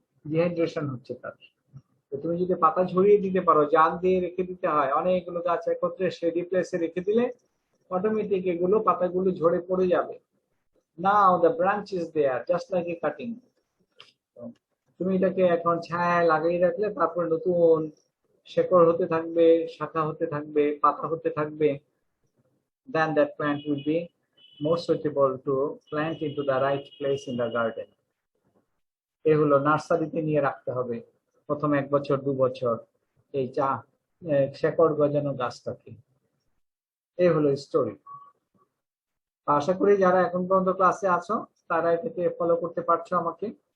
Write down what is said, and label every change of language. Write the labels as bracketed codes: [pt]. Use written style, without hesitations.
[bn] Dehydration হচ্ছে তার। তো তুমি যদি পাতা ঝরিয়ে দিতে পারো, জাল দিয়ে রেখে দিতে হয়, অনেকগুলো গাছ একত্রে শেডি প্লেসে রেখে দিলে অটোমেটিক এগুলো পাতাগুলো ঝরে পড়ে যাবে। [en] Now the branch is there just like a cutting. [bn] তুমি এটাকে এখন ছায়ায় লাগিয়ে রাখলে তারপর নতুন শেকড় হতে থাকবে, শাখা হতে থাকবে, পাতা হতে থাকবে। [en] Then that plant will be more suitable to plant into the right place in the garden. [bn] এগুলো নার্সারিতে নিয়ে রাখতে হবে প্রথম 1 বছর 2 বছর এই শেকড় গজানো গাছটাকে। এই হলো স্টোরি। আশা করি যারা এখন পর্যন্ত ক্লাসে আছো তারা এটাকে ফলো করতে পারছো আমাকে।